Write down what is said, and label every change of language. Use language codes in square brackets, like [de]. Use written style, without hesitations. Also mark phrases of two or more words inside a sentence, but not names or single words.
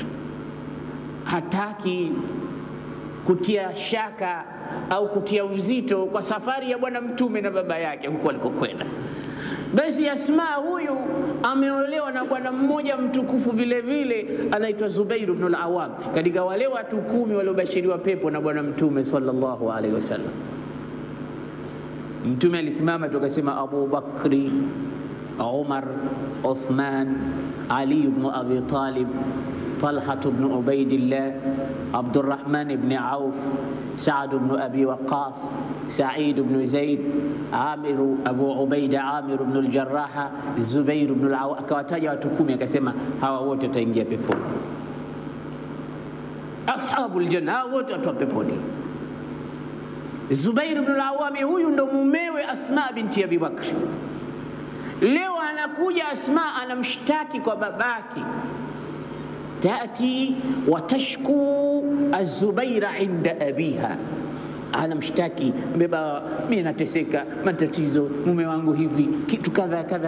[sw] Hataki kutia shaka au kutia uzito kwa safari ya bwana mtume na baba yake huko alikokwenda. Basi Asma huyu ameolewa na bwana mmoja mtukufu vile vile, anaitwa Zubair ibn al-Awwam, katika wale watu 10 waliobashiriwa pepo na bwana mtume [ar] صلى الله عليه وسلم. [sw] Mtume alisimama tukasema Abu Bakri, Umar, Uthman, Ali ibn Abi Talib, Talha ibn Ubaidillah, Abdurrahman ibn Auf, Sa'd ibn Abi Waqqas, Sa'id ibn Zaid, Amir Abu Ubaida, Amir ibn al-Jarrah, Zubair ibn al-Awwam. Akawataja watu 10 akasema hawa wote wataingia peponi, [ar] أصحاب الجنة, [sw] wote watu wa peponi. Zubair ibn al-Awwam huyu ndo mumewe Asma binti Abi Bakr. Leo anakuja Asma anamshtaki kwa babake, [ar] تأتي وتشكو الزبير عند أبيها, [sw] anamshtaki baba, mimi nateseka, matatizo, mume wangu hivi, kitu kadha kadha.